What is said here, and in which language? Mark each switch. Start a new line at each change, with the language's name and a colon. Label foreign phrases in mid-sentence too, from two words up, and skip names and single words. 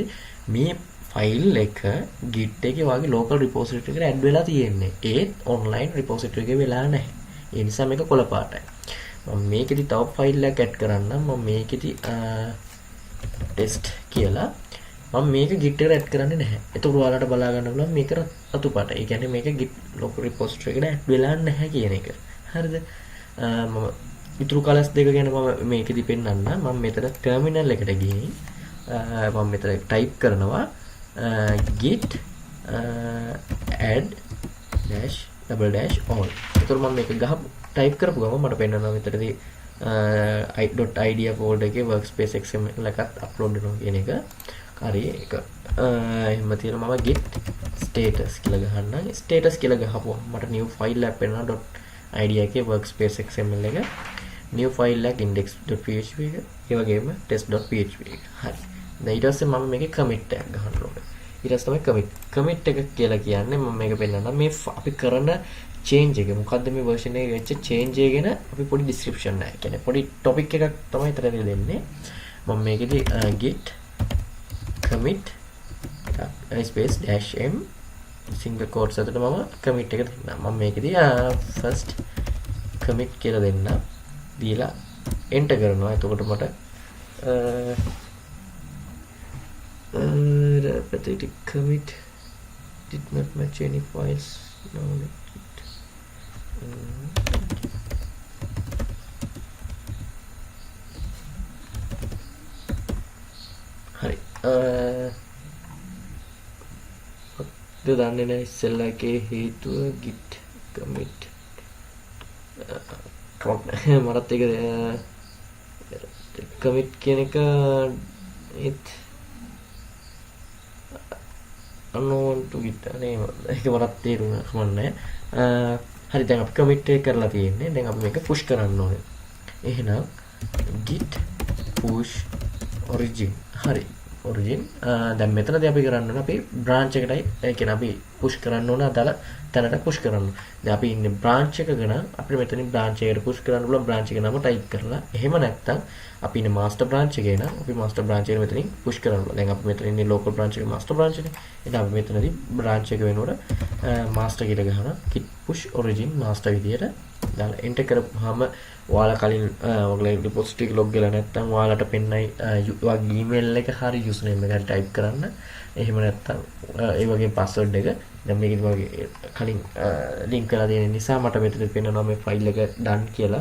Sinhala: මේ ෆයිල් එක git එකේ වාගේ
English: local repository
Sinhala: එකට add වෙලා තියෙන්නේ. ඒත්
English: online repository
Sinhala: එකේ වෙලා නැහැ. ඒ නිසා මේක කොළ පාටයි. මම මේකෙදි තව ෆයිල් එකක් ඇඩ් කරන්නම්. මම මේකෙදි test කියලා මම මේක git එකට ඇඩ් කරන්නේ නැහැ. එතකොට ඔයාලට බලා ගන්න පුළුවන් මේක රතු පාටයි. ඒ කියන්නේ මේක
English: git local repository
Sinhala: එකට ඇඩ් වෙලා නැහැ කියන එක. හරිද? මම ඉතුරු colors දෙක ගැන මම මේකෙදි පෙන්නන්න. මම මෙතන terminal එකට ගිහින් මම මෙතන type කරනවා
English: git add dash double dash all.
Sinhala: එතකොට මම මේක type කරපු ගමන් මට පෙන්නනවා මෙතනදී .idea folder එකේ
English: workspace xml
Sinhala: එකක් upload වෙනවා කියන එක. හරි ඒක එහෙම තියෙනවා. මම
English: git status
Sinhala: කියලා ගහන්නම්. status කියලා ගහපුවම මට
English: new file
Sinhala: එකක් වෙනවා .idea එකේ
English: workspace xml
Sinhala: එක.
English: new file
Sinhala: එකක් index.php එක. ඒ වගේම test.php එක. හරි. දැන් ඊට පස්සේ මම මේකේ commit එකක් ගහන්න ඕනේ. ඊට පස්සේ තමයි commit එක කියලා කියන්නේ මම මේක පෙන්නන්නම්. මේ අපි කරන change එක මොකද්ද මේ version එකේ වෙච්ච change එක ගැන අපි පොඩි description එකක් කියන්නේ පොඩි topic එකක් තමයි ඊතරදී දෙන්නේ. මම මේකෙදි
English: git commit space dash m single quotes
Sinhala: අතරට මම commit එක දෙන්නම්. මම මේකෙදි
English: first commit
Sinhala: කියලා දෙන්න. දීලා enter කරනවා. එතකොට මට
English: pathetic commit did not match any files.
Sinhala: No, හරි දන්නේ නැහැ ඉස්සෙල්ලා එකේ හේතුව
English: git commit
Sinhala: මටත් ඒක commit කියන එක
English: it unknown to git
Sinhala: නේ ඒක මටත් තේරුණා කමන්නේ. හරි දැන් අපි commit එක කරලා තියෙන්නේ. දැන් අපි මේක push කරන්න ඕනේ. එහෙනම්
English: git push origin.
Sinhala: හරි origin දැන් මෙතනදී අපි කරන්න ඕනේ අපි branch එකටයි ඒ කියන්නේ අපි push කරන්න ඕන අදාළ තැනට push කරන්න. දැන් අපි ඉන්නේ branch එකක නම් අපිට මෙතනින් branch එකට push කරන්න පුළුවන් branch එක නම type කරලා. එහෙම නැත්නම් අපි ඉන්නේ
English: master branch
Sinhala: එකේ නම් අපි
English: master branch
Sinhala: එකට මෙතනින් push කරන්න පුළුවන්. දැන් අපි මෙතන ඉන්නේ
English: local branch
Sinhala: එකේ
English: master branch
Sinhala: එකනේ. එහෙනම් අපි මෙතනදී branch එක වෙනකොට master කියලා ගහනවා.
English: git push origin master
Sinhala: විදියට දාලා enter කරපුවාම ඔයාලා කලින් ඔයගොල්ලෝ repository එක log කරලා නැත්නම් ඔයාලට පෙන්නයි ඔයාගේ email එක හරි username එක හරි type කරන්න. එහෙම නැත්නම් ඒ වගේ password එක දැන් මේකේ වගේ කලින් link කරලා තියෙන නිසා මට මෙතන පෙන්නනවා මේ file එක done කියලා.